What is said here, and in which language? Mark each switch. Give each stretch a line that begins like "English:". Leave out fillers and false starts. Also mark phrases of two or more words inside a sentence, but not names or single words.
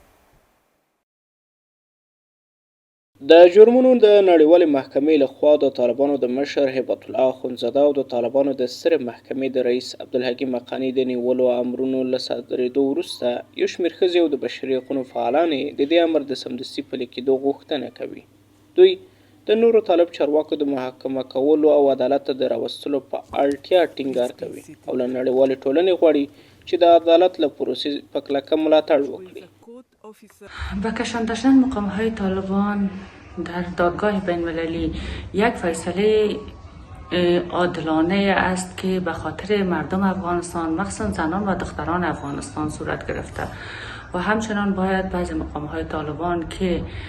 Pashto: د جرمونو د نړیوالې محکمې لخوا د طالبانو د مشر هیبت الله اخندزاده او د طالبانو د سترې محکمې د رئیس عبدالحکیم حقاني د نیولو امرونو له صادرېدو وروسته یو شمېر ښځې او د بشري حقونو فعالانې د دې امر د سمدستي پلي کېدو غوښتنه کوي. دوی د نورو طالب چارواکو د محاکمه کولو او عدالت ته د راوستلو په اړتیا ټینګار کوي او له نړیوالې ټولنې غواړي چې د عدالت له پروسې په کلکه ملاتړ وکړي.
Persian: با کشان داشتن مقامهای طالبان در دادگاه بین‌المللی یک فیصله عادلانه است که به خاطر مردم افغانستان مخصوصا زنان و دختران افغانستان صورت گرفته و همچنان باید بعضی مقام‌های طالبان که